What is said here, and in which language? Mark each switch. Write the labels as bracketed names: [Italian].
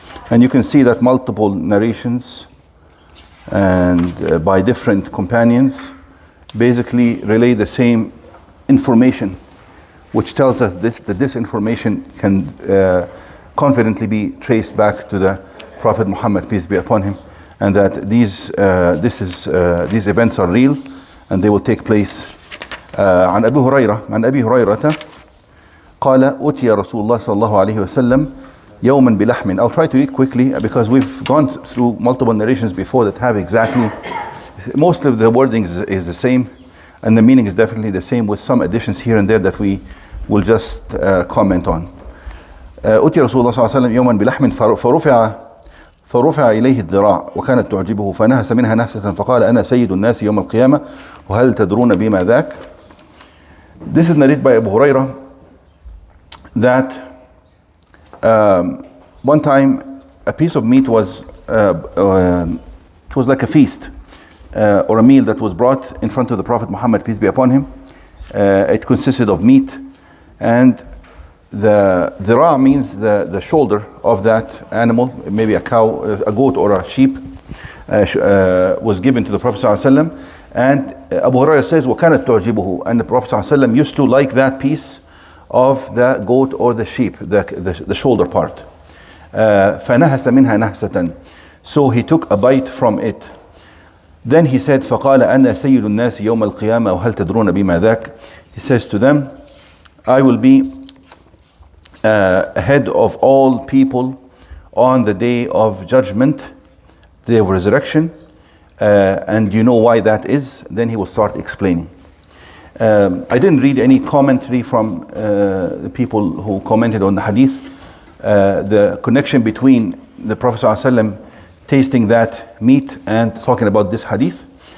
[English] And you can see that multiple narrations and by different companions basically relay the same information, which tells us that this information can confidently be traced back to the Prophet Muhammad, peace be upon him, and that these events are real and they will take place. [Arabic] عن أبي هريرة قال أتي رسول الله صلى الله عليه وسلم يوما بلحم. [English] I'll try to read quickly because we've gone through multiple narrations before that have exactly, most of the wording is the same and the meaning is definitely the same with some additions here and there that we will just comment on. [Arabic] أتي رسول الله صلى الله عليه وسلم يوما بلحم فرفع إليه الذراع وكانت تعجبه فنهس منها نهسة فقال أنا سيد الناس يوم القيامة وهل تدرون بما ذاك. [English] This is narrated by Abu Hurairah that one time a piece of meat was it was like a feast or a meal that was brought in front of the Prophet Muhammad, peace be upon him. It consisted of meat, and the dhira means the shoulder of that animal, maybe a cow, a goat or a sheep, was given to the Prophet ﷺ. And Abu Hurairah says [Arabic] وَكَانَتْ تُعْجِبُهُ, [English] and the Prophet ﷺ used to like that piece of the goat or the sheep, the shoulder part. [Arabic] فَنَهَسَ مِنْهَا نَهْسَةً, [English] so he took a bite from it. Then he said [Arabic] فَقَالَ أَنَا سَيِّدُ النَّاسِ يَوْمَ الْقِيَامَةِ وَهَلْ تَدْرُونَ بِمَا ذَاك. [English] He says to them, I will be head of all people on the Day of Judgment, the Day of Resurrection, and you know why that is. Then he will start explaining. I didn't read any commentary from the people who commented on the hadith, the connection between the Prophet ﷺ tasting that meat and talking about this hadith.